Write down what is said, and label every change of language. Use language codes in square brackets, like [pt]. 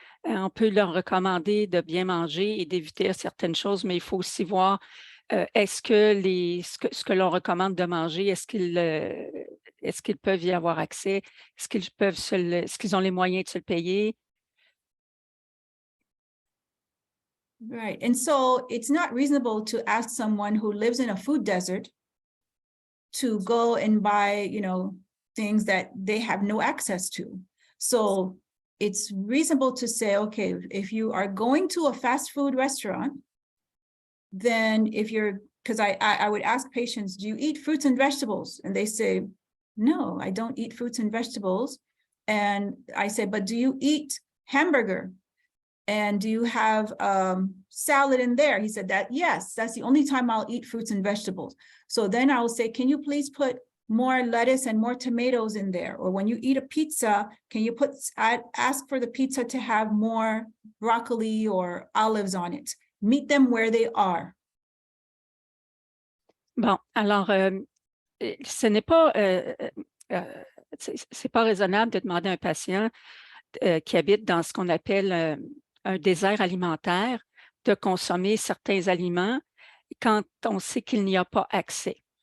[fr] On peut leur recommander de bien manger et d'éviter certaines choses, mais il faut aussi voir est-ce que ce que l'on recommande de manger, est-ce qu'ils peuvent y avoir accès? Est-ce qu'ils ont les moyens de se le payer? [en] Right. And so it's not reasonable to ask someone who lives in a food desert to go and buy, you know, things that they have no access to. So it's reasonable to say, okay, if you are going to a fast food restaurant, then because I would ask patients, do you eat fruits and vegetables? And they say, no, I don't eat fruits and vegetables. And I say, but do you eat hamburger? And do you have salad in there? He said that, yes, that's the only time I'll eat fruits and vegetables. So then I will say, can you please put more lettuce and more tomatoes in there? Or when you eat a pizza, can you ask for the pizza to have more broccoli or olives on it? Meet them where they are. [fr] Bon, alors, ce n'est pas, c'est pas raisonnable de demander à un patient qui habite dans ce qu'on appelle un désert alimentaire de consommer certains aliments quand on sait qu'il n'y a pas accès.